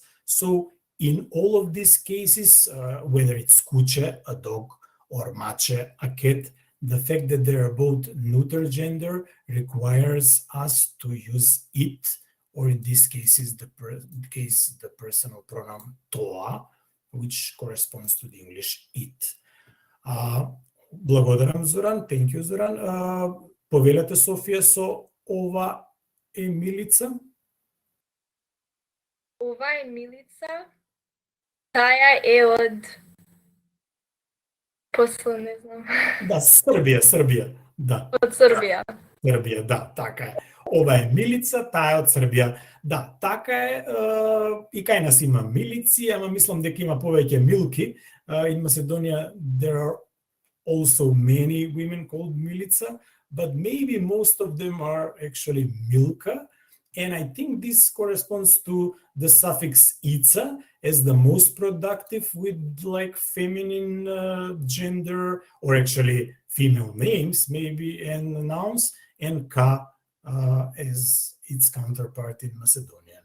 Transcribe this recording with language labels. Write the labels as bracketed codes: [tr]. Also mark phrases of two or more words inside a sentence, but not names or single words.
[en] So in all of these cases, whether it's kuće, a dog, or mače, a cat, the fact that they are both neuter gender requires us to use it, or in this case is the personal pronoun toa, which corresponds to the English it. [mk] Благодарам, Зоран. [en] Thank you, Зоран. [mk] Повелете, Софија, со ова е Милица. Ова е Милица. Таја е од... После не знам. Да, Србија. Да. Од Србија. Србија, да, така е. Ова е Милица, таа е од Србија. Да, така е. И кај нас има Милици, ама мислам дека има повеќе Милки. [en] In Macedonia, there are also many women called Milica, but maybe most of them are actually Milka. And I think this corresponds to the suffix ica as the most productive with like feminine gender, or actually female names maybe, and nouns, and ka as its counterpart in Macedonian.